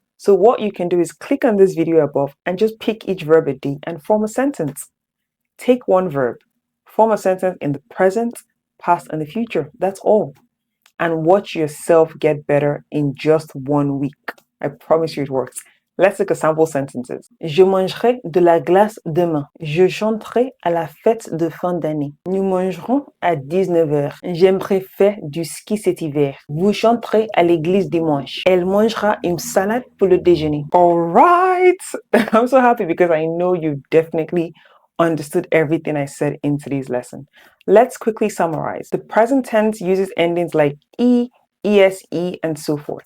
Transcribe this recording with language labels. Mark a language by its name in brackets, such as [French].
[English] So what you can do is click on this video above and just pick each verb a day and form a sentence. Take one verb, form a sentence in the present, past, and the future. That's all. And watch yourself get better in just 1 week. I promise you it works. Let's look at sample sentences. [French] Je mangerai de la glace demain. Je chanterai à la fête de fin d'année. Nous mangerons à 19h. J'aimerais faire du ski cet hiver. Vous chanterez à l'église dimanche. Elle mangera une salade pour le déjeuner. [English] All right. I'm so happy because I know you definitely understood everything I said in today's lesson. Let's quickly summarize. The present tense uses endings like e, ese, and so forth.